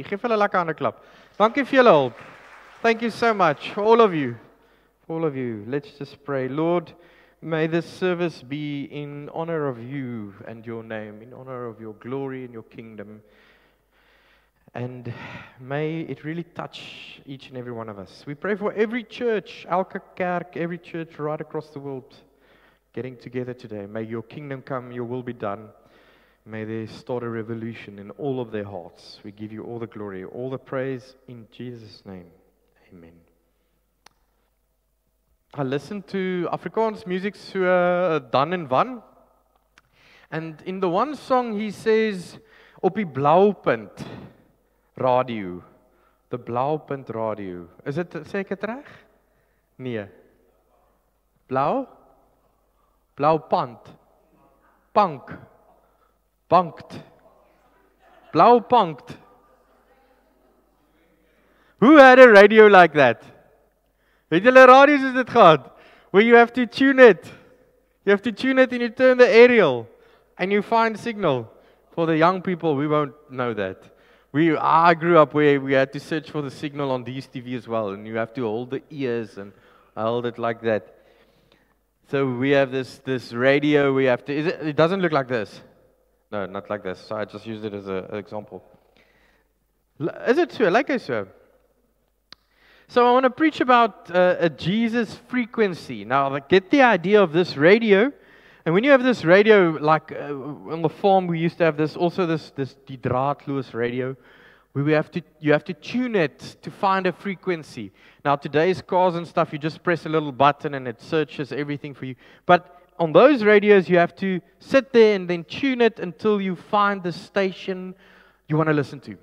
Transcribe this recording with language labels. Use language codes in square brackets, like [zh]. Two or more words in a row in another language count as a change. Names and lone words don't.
[af] Geef hulle 'n lekker hande klap. Dankie vir julle hulp. [en] Thank you so much, for all of you. For all of you. Let's just pray. Lord, May this service be in honor of you and your name, in honor of your glory and your kingdom. And may it really touch each and every one of us. We pray for every church, [af] elke kerk, [en] every church right across the world, getting together today. May your kingdom come, your will be done. May they start a revolution in all of their hearts. We give you all the glory, all the praise in Jesus' name. Amen. I listened to Afrikaans music [af] so dan en wan. [en] And in the one song he says, [af] op die blauwpunt radio. [en] The blauwpunt radio. [af] Is dit, sê ek het reg? Nee. Blauw? Blauwpand. Pank. Bankt. Blauwpankt. [en] Who had a radio like that? [af] Het julle radios is dit gehad? [en] Where you have to tune it. You have to tune it and you turn the aerial. And you find signal. For the young people, we won't know that. I grew up where we had to search for the signal on DSTV as well. And you have to hold the ears and I hold it like that. So we have this radio, we have to, it doesn't look like this. No, not like this. So I just used it as an example. Is it so? Like I said. So I want to preach about a Jesus frequency. Now, get the idea of this radio. And when you have this radio, like on the farm, we used to have this [af] die draadloos [en] radio, where you have to tune it to find a frequency. Now, today's cars and stuff, you just press a little button and it searches everything for you. But on those radios, you have to sit there and then tune it until you find the station you want to listen to.